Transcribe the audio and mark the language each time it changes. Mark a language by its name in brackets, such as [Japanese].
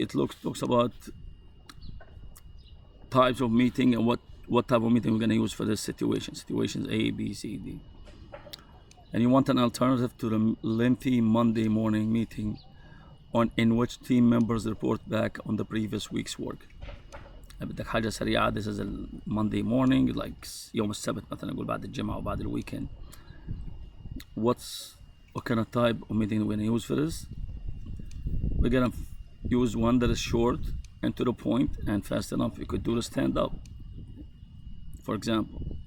[English] It talks about types of meeting and what type of meeting we're going to use for this situation. Situations A, B, C, D. And you want an alternative to the lengthy Monday morning meeting in which team members report back on the previous week's work. [Arabic] بدك حاجة سريعة. [English] This is a Monday morning, like [Arabic] يوم السبت مثلا نقول بعد الجمعة أو بعد [English] الweekend. What kind of type of meeting we're going to use for this? We're going to use one that is short and to the point and fast enough. You could do the stand up, for example.